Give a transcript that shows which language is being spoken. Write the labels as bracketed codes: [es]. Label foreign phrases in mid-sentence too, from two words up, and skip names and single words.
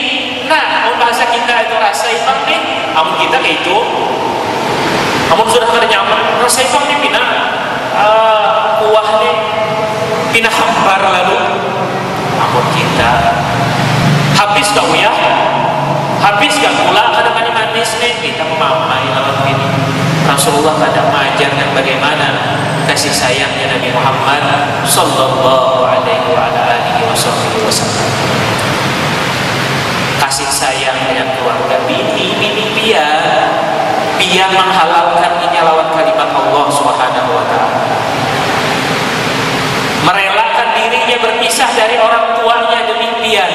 [bjn] Nah, bahasa kita itu rasa ipang nih, amun kita kayak itu, amun sudah kada nyaman, rasa ipang nih pina kuah nih, pina hambar lalu. Amun kita habis kau ya, habis gak gula, kada manis nih, kita memamai lawan ini. Rasulullah kada mengajarkan bagaimana kasih sayangnya Nabi Muhammad [ar] صلى الله عليه وسلم. [bjn] Kasih sayang dengan keluarga, bini biar menghalalkan ini lawan kalimat Allah [ar] سبحانه وتعالى. [bjn] Merelakan dirinya berpisah dari orang tuanya demi pian.